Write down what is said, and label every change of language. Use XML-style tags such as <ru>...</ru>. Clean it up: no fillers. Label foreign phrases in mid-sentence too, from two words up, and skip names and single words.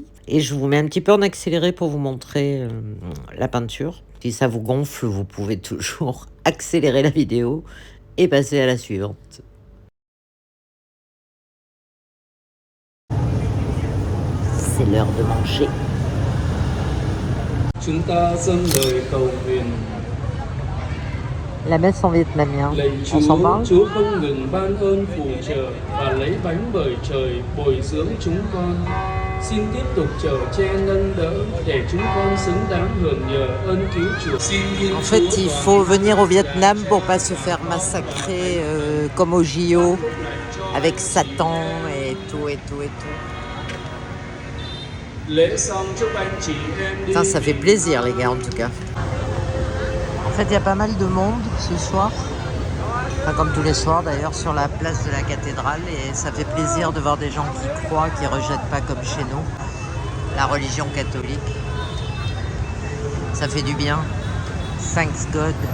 <fr>Et je vous mets un petit peu en accéléré pour vous montrer la peinture. Si ça vous gonfle, vous pouvez toujours accélérer la vidéo et passer à la suivante. C'est l'heure de manger.</fr> <vi>Chúng ta dâng lời cầu nguyện.</vi> <fr>La messe en vietnamien,</fr> <vi>Lạy</vi> <fr>on s'en</fr> <vi>Chúa,</vi> <fr>parle?</fr> <vi>Chúa không ngừng ban ơn phù trợ và lấy bánh bởi trời bồi dưỡng chúng con. Xin tiếp tục chở che nâng đỡ để chúng con xứng đáng hưởng nhờ ơn cứu chuộc.</vi> <fr>En fait, il faut venir au Vietnam pour pas se faire massacrer comme au JO avec Satan et tout et tout et tout.</fr> <vi>Lễ xong chúc anh chị em đi.</vi> <fr>Ça fait plaisir les gars en tout cas. En fait, il y a pas mal de monde ce soir. Enfin, comme tous les soirs d'ailleurs, sur la place de la cathédrale. Et ça fait plaisir de voir des gens qui croient, qui ne rejettent pas comme chez nous la religion catholique. Ça fait du bien.</fr> <en>Thanks God.</en>